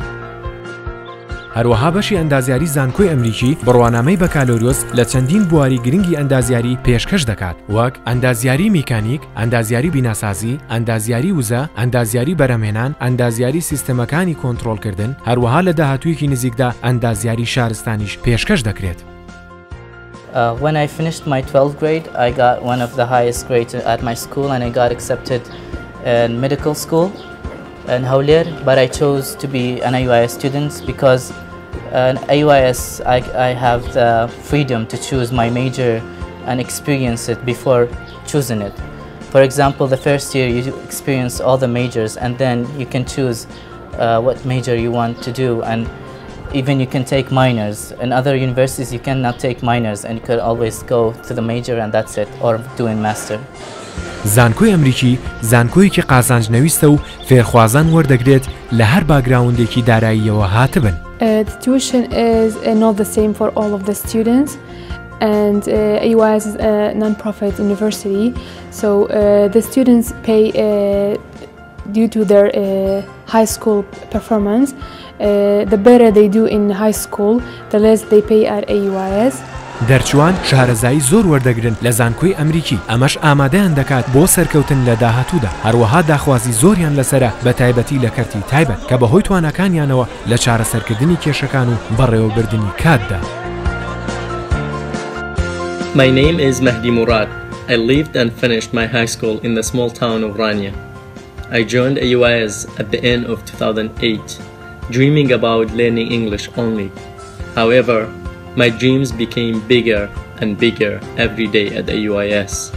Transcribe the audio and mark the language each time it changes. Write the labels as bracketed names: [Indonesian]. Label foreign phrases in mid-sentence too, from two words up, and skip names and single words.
[Central Kurdish] هەروەها بەشی ئەندازیاری زانکۆی ئەمریکی بڕوانامەی بەکالۆریۆس لە چەندین بواری گرنگی ئەندازیاری پێشکەش دەکات، وەک ئەندازیاری میکانیک، ئەندازیاری بیناسازی، ئەندازیاری وزە، ئەندازیاری بەرهەمهێنان، ئەندازیاری سیستەمەکانی کۆنتڕۆڵکردن، هەروەها لە داهاتوویەکی نزیکدا ئەندازیاری شارستانیش پێشکەش دەکرێت. [English] When I finished my 12th grade, I got one of the highest grades at my school and I got accepted in medical school in Hawler, but I chose to be an AUIS student because in AUIS I have the freedom to choose my major and experience it before choosing it. For example, the first year you experience all the majors and then you can choose what major you want to do, and even you can take minors. In other universities you cannot take minors and you could always go to the major and that's it, or doing master. [Central Kurdish] زانکۆی ئەمریکی زانکۆیەکی قازانجنەویستە و فێرخوازان وەردەگرێت لە هەر باگراوندێکی داراییەوە هاتبن. [English] The tuition is not the same for all of the students, and AUIS is a non-profit university, so the students pay due to their high school performance. The better they do in high school, the less they pay at AUIS. [Central Kurdish] دەرچوان شارەزایی زۆر وەردەگرن لە زانکۆی ئەمریکی، ئەمەش ئامادەیان دەکات بۆ سەرکەوتن لە داهاتوودا، هەروەها داخوازی زۆریان لەسرە بە تایبەتی لە کەرتی تایبەت کە بەهۆی توانەکانیانەوە لە چارەسەرکردنی کێشەکان و بەڕێوەبردننی کاتدا. [English] My name is Mahdi Murad. I lived and finished my high school in the small town of Rania. I joined AUIS at the end of 2008, dreaming about learning English only. However, my dreams became bigger and bigger every day at AUIS.